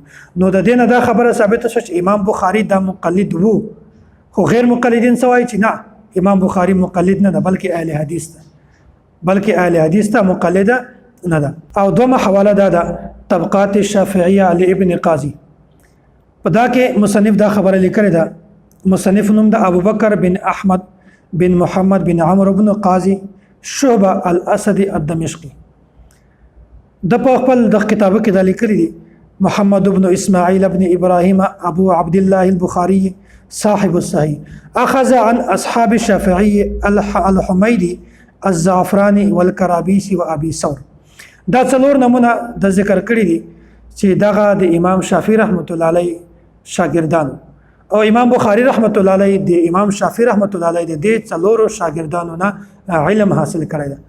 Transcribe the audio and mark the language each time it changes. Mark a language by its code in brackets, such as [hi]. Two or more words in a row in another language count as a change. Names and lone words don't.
[ps] نو د دینه دا خبره ثابته شوه چې امام بخاری دا مقلد وو، خو غیر مقلدین سوای چې نه امام بخاری مقلد نه ده بلکې اهل حدیث ده، بلکې اهل حدیث ته مقلد نه ده. او دومره حواله ده طبقات شافعیه لابن قاضی په دا کې مصنف دا خبره لیکل ده. مصنف نوم د ابوبکر بن احمد بن محمد بن عمرو بن قاضی شعبہ الاسدی الدمشقی. د په خپل د کتابو کې دا لیکلي دي [ar] محمد بن اسماعیل بن ابراهیم ابو عبد الله البخاری صاحب الصحیح اخذ عن اصحاب الشافعی الحمیدی الزعفرانی والکرابیسی و ابي ثور. [ps] دا څلور نمونه د ذکر کړی دي چې دغه د امام شافعی [ar] رحمت الله علیه [ps] شاګردان او امام بخاری [ar] رحمت الله علیه [ps] د امام شافعی [ar] رحمت الله علیه [ps] د څلورو شاګردانو نه علم حاصل کړی ده.